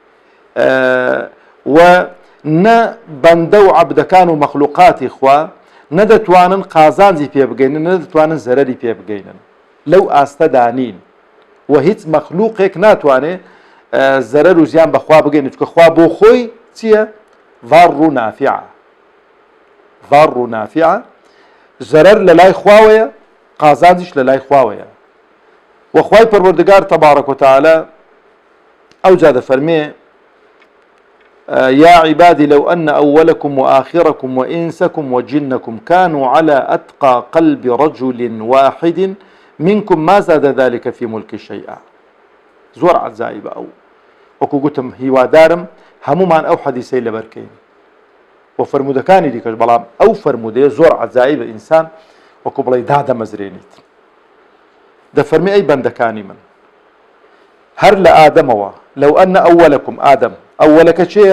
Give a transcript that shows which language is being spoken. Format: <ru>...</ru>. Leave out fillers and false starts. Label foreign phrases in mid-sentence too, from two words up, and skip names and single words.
<ckb>و نە بەندە و عەبدەکان و مەخلوقاتی خوا نەدەتوانن قازانجی پێ بگەینن نەدەتوانن زەرەری پێ بگەینن لەو ئاستەدا نین و هیچ مەخلوقێک ناتوانێ زەرەر و زیان بەخوا بگەینێت چونکە خوا بۆ خۆی چییە؟ ضار و نافعە. ضار و نافعە زەرەر لە لای خواوەیە قازانجیش لە لای خواوەیە. وخوای پەروەردگار</ckb> <ar>تەبارەک وتەعالە</ar> <ckb>ئەوجا دەفەرمێ</ckb> <ar>يا عبادي لو أن أولكم وآخركم وإنسكم وجنكم كانوا على أتقى قلب رجل واحد منكم ما زاد ذلك في ملك شيئا.</ar> <ckb>زۆر عەجایبە ئەو وەکو گوتم هیوادارم هەمومان ئەو حەدیسەی لەبەرکەین و فرمودەکانی دیکەش بەڵام ئەو فرمودەیە زۆر عەجایبە ئینسان وەکو بڵێ دادەمەزرێنیت. دەفەرمێ ئەی بەندەکانی من هەر لە ئادەمەوە لەو ئەنە ئەوەلەکم ئادەم ئەوەلەکە چێیە؟</ckb>